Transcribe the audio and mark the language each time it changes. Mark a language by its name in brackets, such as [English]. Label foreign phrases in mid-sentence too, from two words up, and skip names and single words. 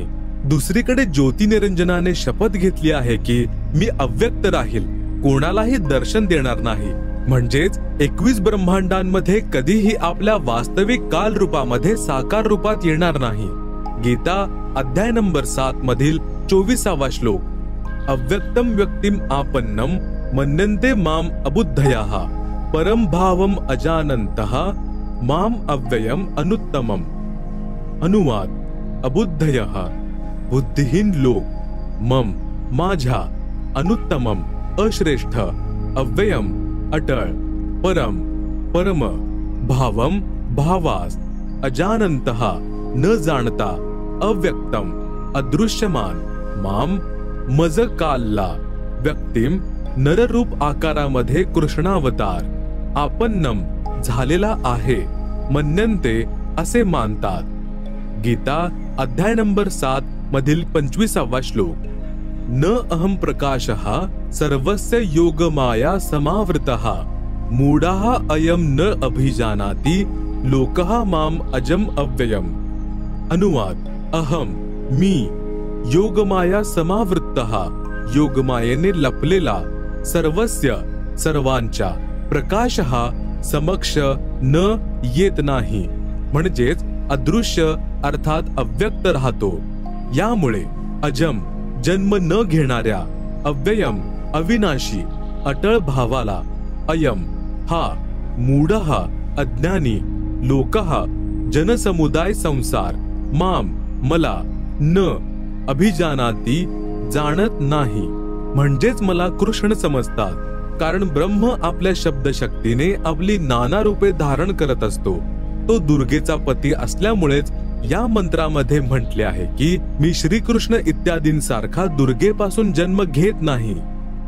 [Marathi] दुसरीकडे ज्योतिनिरंजनाने शपथ घेतली आहे की मी अव्यक्त राहील, कोणालाही दर्शन देणार नाही. म्हणजेच 21 ब्रह्मांडांमध्ये कधीही आपल्या वास्तविक काल रूपामध्ये साकार रूपात येणार नाही. गीता अध्याय नंबर 7 मधील 24वा श्लोक. [Sanskrit] अव्यक्तम व्यक्तिम आपन्नम मन्यन्ते माम अबुद्धयाः परम भावम अजानन्तः माम अव्ययम अनुत्तमम. [Marathi] अनुवाद. अबुद्धयः बुद्धिहीन लोक, मम माझ्या, अनुत्तमम अश्रेष्ठ, अव्ययम अटळ, परम परम, भावम भावास, अजानन्तः न जाणता, अव्यक्तम अदृश्यमान, माम मज कालला, व्यक्तिम नररूप आकारामध्ये कृष्णावतार, आपन्नम झालेला आहे, मन्यन्ते असे मानतात. गीता अध्याय नंबर 7 मधील 25वा श्लोक. [Sanskrit] न अहम प्रकाशः सर्वस्य योगमाया समावृतः मूढाः अयम न अभिजानाति लोकः माम अजम अव्ययम. [Marathi] अनुवाद. अहम मी, [Sanskrit] योगमाया समावृत्तः [Marathi] योगमायेने लपलेला, सर्वस्य सर्वांच्या, प्रकाशः समक्ष न येत नाही, म्हणजेच अदृश्य अर्थात अव्यक्त राहतो. यामुळे अजम जन्म न घेणाऱ्या, अव्ययम अविनाशी, अटळ भावाला, अयम हा, मूढः अज्ञानी, लोकः जनसमुदाय संसार, माम मला, [Sanskrit] न अभिजानाती [Marathi] जाणत नाही, म्हणजेच मला कृष्ण समजतात. कारण ब्रह्म आपल्या शब्दशक्तीने आपली नाना रूपे धारण करत असतो. तो दुर्गेचा पती असल्यामुळेच या मंत्रामध्ये म्हटले आहे की मी श्रीकृष्ण इत्यादींसारखा दुर्गेपासून जन्म घेत नाही.